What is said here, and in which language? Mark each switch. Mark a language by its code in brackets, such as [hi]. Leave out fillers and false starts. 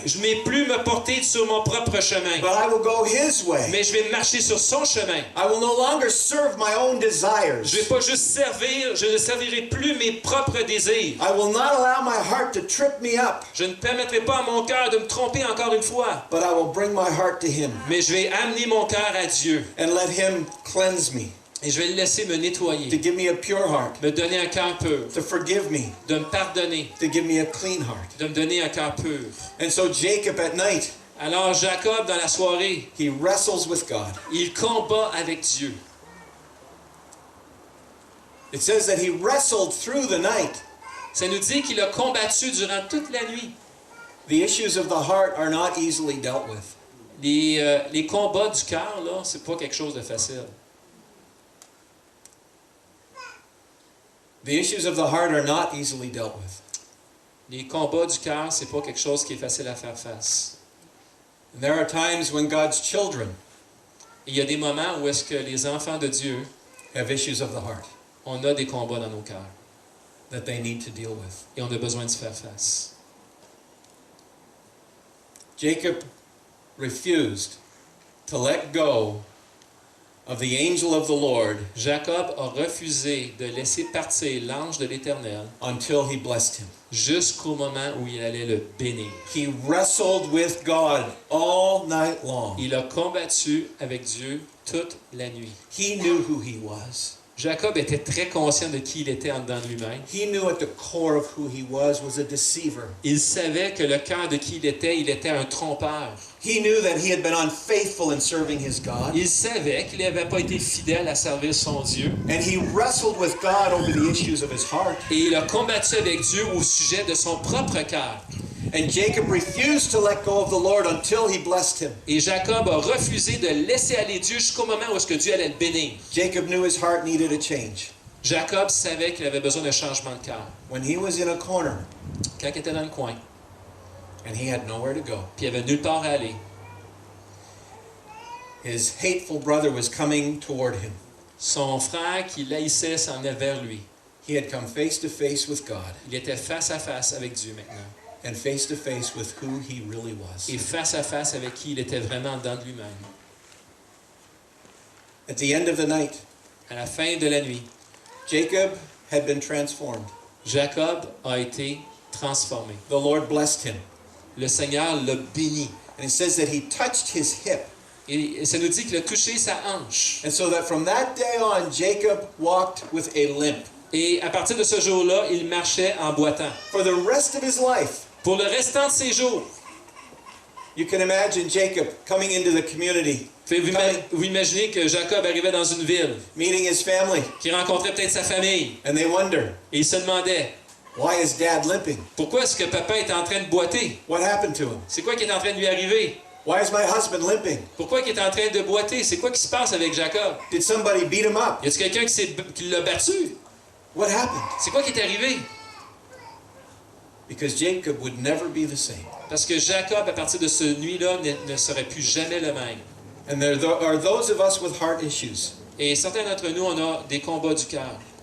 [fr] Je ne vais plus me porter sur mon propre chemin, [en] but I will go his way. [fr] mais je vais marcher sur son chemin. [en] I will no longer serve my own desires. [fr] Je ne vais pas juste servir, je ne servirai plus mes propres désirs. [en] I will not allow my heart to trip me up, [fr] Je ne permettrai pas à mon cœur de me tromper encore une fois, [en] but I will bring my heart to him [fr] mais je vais amener mon cœur à Dieu [en] and let him cleanse me, [fr] et je vais le laisser me [en] to [fr] nettoyer, [en] give me a pure heart, [fr] me donner un cœur pur, [en] to forgive me, [fr] de me pardonner, [en] to give me a clean heart. [fr] de me donner un cœur pur. [en] And so Jacob at night, [fr] Alors Jacob, dans la soirée, [en] he wrestles with God. [fr] il combat avec Dieu. [en] It says that he wrestled through the night. [fr] Ça nous dit qu'il a combattu durant toute la nuit. [en] The issues of the heart are not easily dealt with. [fr] Les combats du cœur, là, c'est pas quelque chose de facile. [en] The issues of the heart are not easily dealt with. [fr] Les combats du cœur, c'est pas quelque chose qui est facile à faire face. [en] And there are times when God's children [fr] Il y a des moments où est-ce que les enfants de Dieu, [en] have issues of the heart [fr] on a des combats dans nos cœurs [en] that they need to deal with. [fr] et on a besoin de se faire face. [en] Jacob refused to let go of the angel of the Lord [fr] Jacob a refusé de laisser partir l'ange de l'Éternel [en] until he blessed him. [fr] jusqu'au moment où il allait le bénir. [en] He wrestled with God all night long. [fr] Il a combattu avec Dieu toute la nuit. [en] He knew who he was. [fr] Jacob était très conscient de qui il était en dedans de lui-même. [en] He knew at the core of who he was a deceiver. [fr] Il savait que le cœur de qui il était un trompeur. [en] He knew that he had been unfaithful in serving his God. [fr] Il savait qu'il n'avait pas été fidèle à servir son Dieu. [en] And he wrestled with God over the issues of his heart. [fr] Et il a combattu avec Dieu au sujet de son propre cœur. [en] And Jacob refused to let go of the Lord until he blessed him. [fr] Et Jacob a refusé de laisser aller Dieu jusqu'au moment où est-ce que Dieu allait le bénir. [en] Jacob knew his heart needed a change. [fr] Jacob savait qu'il avait besoin d'un changement de cœur. [en] When he was in a corner [fr] Quand il était dans le coin, [en] and he had nowhere to go, [fr] puis il n'y avait nulle part à aller, [en] his hateful brother was coming toward him. [fr] son frère qui l'haïssait s'en venait vers lui. [en] He had come face to face with God [fr] Il était face à face avec Dieu maintenant. [en] and face to face with who he really was. [fr] Et face à face avec qui il était vraiment dans lui-même. [en] At the end of the night, [fr] À la fin de la nuit, [en] Jacob had been transformed. [fr] Jacob a été transformé. [en] The Lord blessed him. [fr] Le Seigneur l'a béni. [en] And it says that he touched his hip. [fr] Et ça nous dit qu'il a touché sa hanche. [en] And so that from that day on, Jacob walked with a limp. [fr] Et à partir de ce jour-là, il marchait en boitant. [en] For the rest of his life, [fr] Pour le restant de ses jours, [en] you can imagine Jacob coming into the community, [fr] vous imaginez que Jacob arrivait dans une ville, [en] meeting his family, [fr] qu'il rencontrait peut-être sa famille, [en] and they wonder, [fr] et il se demandait, [en] why is dad limping? [fr] pourquoi est-ce que papa est en train de boiter? [en] What happened to him? [fr] C'est quoi qui est en train de lui arriver? [en] Why is my husband limping? [fr] Pourquoi il est en train de boiter? C'est quoi qui se passe avec Jacob? [en] Did somebody beat him up? [fr] Y a-t-il quelqu'un qui l'a battu? [en] What happened? [fr] C'est quoi qui est arrivé? [en] Because Jacob would never be the same. [fr] Parce que Jacob, à partir de cette nuit-là, ne serait plus jamais le même. [en] And there are those of us with heart issues. [fr] Et certains d'entre nous, on a des combats du cœur.